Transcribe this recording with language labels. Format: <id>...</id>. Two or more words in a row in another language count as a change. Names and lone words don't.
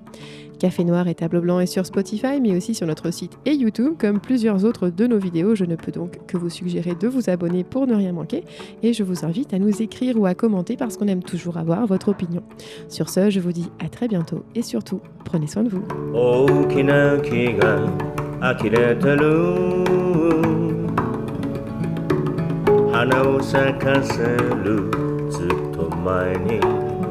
<fr>Café Noir et Tableau Blanc est sur Spotify, mais aussi sur notre site et YouTube. Comme plusieurs autres de nos vidéos, je ne peux donc que vous suggérer de vous abonner pour ne rien manquer. Et je vous invite à nous écrire ou à commenter parce qu'on aime toujours avoir votre opinion. Sur ce, je vous dis à très bientôt et surtout, prenez soin de vous.</fr> <ja>大きな木が呆れてる花を咲かせるずっと前に</ja>